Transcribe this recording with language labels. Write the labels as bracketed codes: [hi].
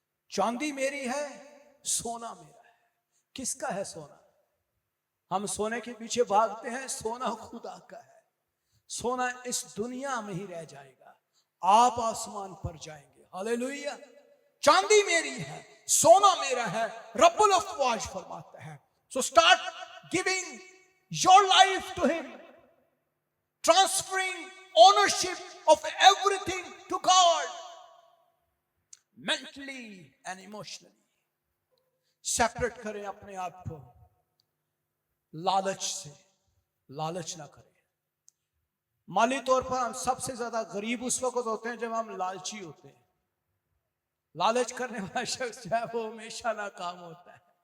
[hi] चांदी मेरी है, सोना मेरा है। किसका है सोना? हम सोने के पीछे भागते हैं, सोना खुदा का है। सोना इस दुनिया में ही रह जाएगा, आप आसमान पर जाएंगे। हालेलुया। चांदी मेरी है, सोना मेरा है, रब्बुल अफवाज फरमाता है। [en] So start giving your life to him, transferring ownership of everything to God, mentally and emotionally. [hi] Separate करें अपने आप को लालच से। लालच ना करें। माली तौर पर हम सबसे ज्यादा गरीब उस वक्त होते हैं जब हम लालची होते हैं। लालच करने वाला शख्स जो है वो हमेशा नाकाम होता है।